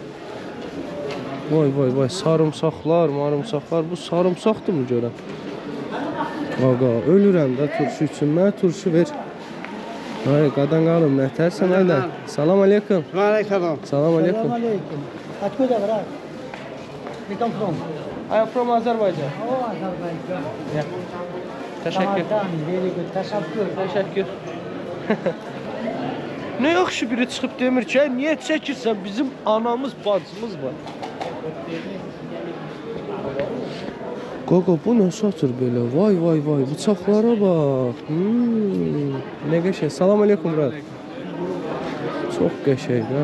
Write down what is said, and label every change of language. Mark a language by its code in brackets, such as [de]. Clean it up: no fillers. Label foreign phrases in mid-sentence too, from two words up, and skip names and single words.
[az] Vay, sarımsaqlar, marımsaqlar. Bu sarımsaqdır mı görəm? Qaqa, ölürəm də turşu üçün. Mənə turşu ver. Ay, qadan qalım, nətərsən ayda? Salam aleykum. Salam. Salam aleykum. [ru] Откуда, [en] брат? You come from? I am from Azerbaijan. Oh, Azerbaijan. Yeah. [az] Təşəkkür. Tamam, [en] very good. Teşekkür. [az] Təşəkkür. Ne yaxşı biri çıxıb demir ki, niyə çəkirsən? Bizim anamız, bacımız var. Qaqa, bu nə satır belə? Vay vay vay, bıçaqlara bax. Nə qəşəng. Salam aleykum, Murat. Çox qəşəng, ha.